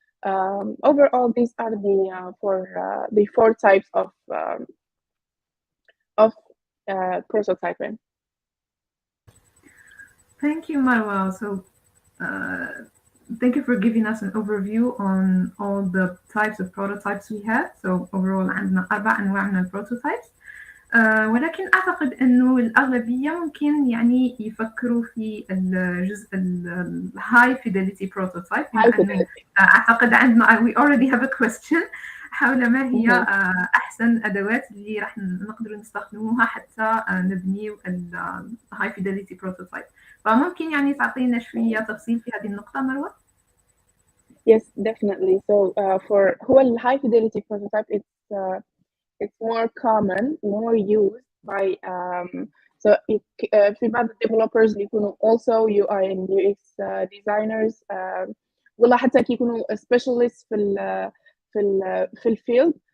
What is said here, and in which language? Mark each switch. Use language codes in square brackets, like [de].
[en] Overall, these are the four types of prototyping. Thank you, Marwa. So thank you for giving us an overview on all the types of prototypes we have. So overall [ar] عندنا 4 أنواع من البروتوتايبس. ولكن أعتقد أنه الأغلبية ممكن يعني يفكروا في الجزء الهاي فيداليتي بروتوتايب. أعتقد عندنا [en] we already have a question [ar] حول ما هي أحسن أدوات اللي راح نقدر نستخدموها حتى نبنيو الهاي فيداليتي بروتوتايب. فممكن يعني تعطينا شوية تفصيل في هذه النقطة مروة؟ [en] Yes, definitely. So for [ar] هو ال [en] high fidelity prototype, it's more common, more used by so [ar] في بعض [en] developers [ar] اللي يكونوا [en] also UI and UX designers [ar] ولا حتى يكونوا [en] specialists [ar] في الفيلد.